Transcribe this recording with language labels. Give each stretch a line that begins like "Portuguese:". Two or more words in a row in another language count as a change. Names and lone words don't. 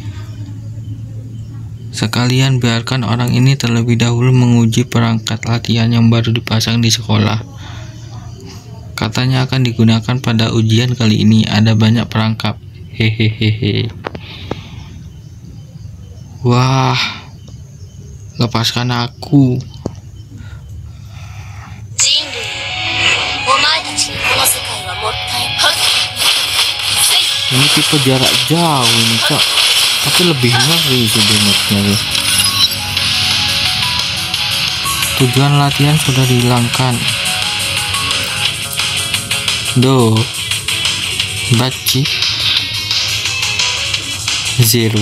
Indonesian: Sekalian biarkan orang ini terlebih dahulu menguji perangkat latihan yang baru dipasang di sekolah. Katanya akan digunakan pada ujian kali ini, ada banyak perangkap. Hehehehe. Wah, lepaskan aku.
Japanese: 人類よ、お前たちにこの世界はもったいない。
Indonesian: Ini tipe jarak jauh ini cok, tapi lebih ngeri sih damage-nya tuh. Tujuan latihan sudah dihilangkan. Do baci zero.